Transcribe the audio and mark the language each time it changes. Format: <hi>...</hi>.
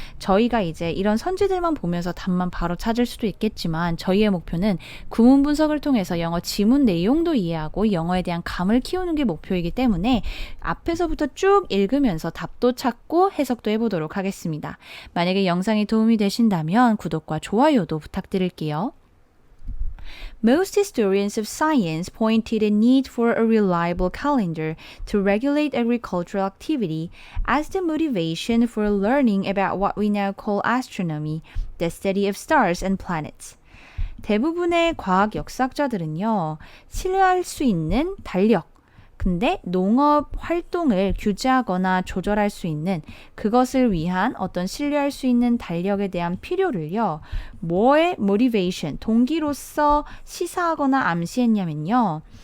<ko>저희가 이제 이런 선지들만 보면서 답만 바로 찾을 수도 있겠지만 저희의 목표는 구문 분석을 통해서 영어 지문 내용도 이해하고 영어에 대한 감을 키우는 게 목표이기 때문에 앞에서부터 쭉 읽으면서 답도 찾고 해석도 해보도록 하겠습니다. 만약에 영상이 도움이 되신다면 구독과 좋아요도 부탁드릴게요.</ko> <en>Most historians of science point to the need for a reliable calendar to regulate agricultural activity as the motivation for learning about what we now call astronomy, the study of stars and planets.</en> <ko>대부분의 과학 역사학자들은요, 신뢰할 수 있는 달력, 근데 농업 활동을 규제하거나 조절할 수 있는 그것을 위한 어떤 신뢰할 수 있는 달력에 대한 필요를요. 뭐의 motivation, 동기로서 시사하거나 암시했냐면요.</ko>